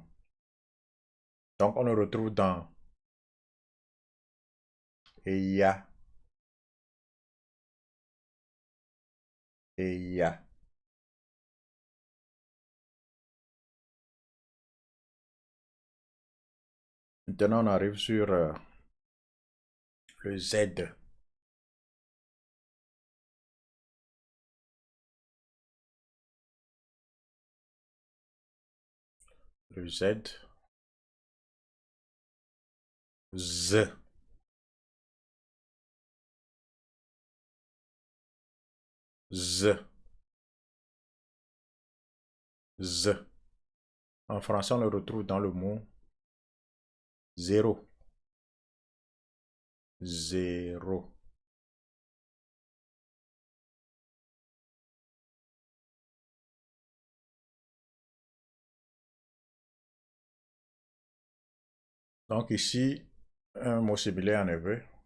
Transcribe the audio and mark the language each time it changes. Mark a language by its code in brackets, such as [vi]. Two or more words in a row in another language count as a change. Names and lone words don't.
[fr] Donc, on le retrouve dans eya, eya. Maintenant, on arrive sur le Z. Le Z. Z. Z. Z. En français, on le retrouve dans le mot zéro. 0. Donc ici, un mot similaire en hébreu.